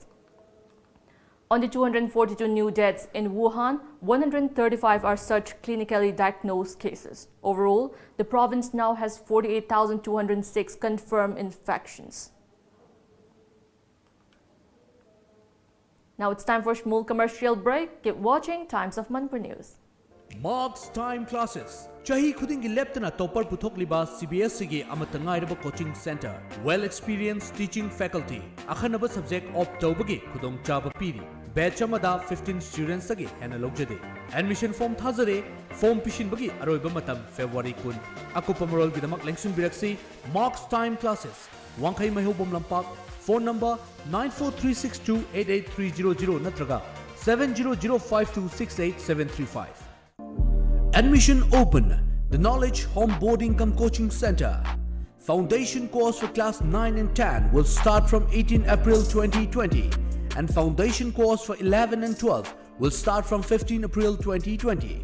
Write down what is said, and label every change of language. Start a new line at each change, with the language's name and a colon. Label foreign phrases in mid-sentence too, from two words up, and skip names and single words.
English: On the 242 new deaths in Wuhan, 135 are such clinically diagnosed cases. Overall, the province now has 48,206 confirmed infections. Now it's time for a small commercial break. Keep watching Times of Manipur News. Marks Time Classes.
Manipuri: Chahi khudingi leptana topper puthokliba CBSE gi amata ngairaba
English: coaching center. Well experienced teaching faculty.
Manipuri: Akhanaba subject opt tawbagi khudong chaba piri. Batch amada 15 students agi hena logjade.
English: Admission form
Manipuri: thazare. Form pishin bagi aroiba matam February 10. Akupa marol gidamak lengsun biraksi Marks Time Classes. Wangkai mahubom lampak.
English: Phone number
Manipuri: 94362-88300 natraga 7005268-735.
English: Admission open. The Knowledge Home Boarding Cum Coaching Center. Foundation course for class 9 and 10 will start from 18 April 2020 and foundation course for 11 and 12 will start from 15 April 2020.